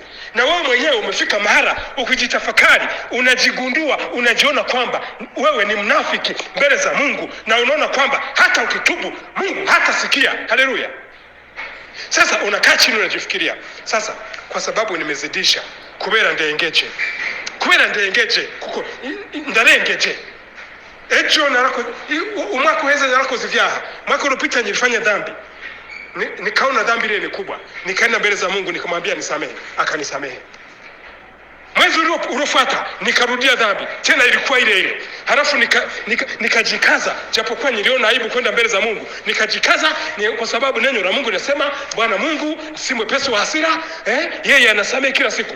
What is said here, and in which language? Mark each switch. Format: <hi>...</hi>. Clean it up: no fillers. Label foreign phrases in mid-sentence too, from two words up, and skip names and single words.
<sw>Na wewe mwenyewe umefika mahara ukijitafakari, unajigundua, unajiona kwamba wewe ni mnafiki mbele za Mungu, na unaona kwamba hata ukitubu Mungu hatasikia. Haleluya. Sasa unakaa chini unajifikiria, sasa kwa sababu nimezidisha</sw> <rn>kubera ndengeje kuko ndarengeje ejo narako umwaka uheze narakoze ivyaha,</rn> <sw>mwaka uliopita nilifanya dhambi, nikaona dhambi ile ni kubwa, nikaenda mbele za Mungu nikamwambia nisamehe, akanisamehe. Mwezi uliofuata nikarudia dhambi tena, ilikuwa ile ile. Halafu nikajikaza, japokuwa niliona aibu kwenda mbele za Mungu, nikajikaza kwa sababu neno la Mungu linasema Bwana Mungu si mwepesi wa hasira, yeye anasamehe kila siku.</sw>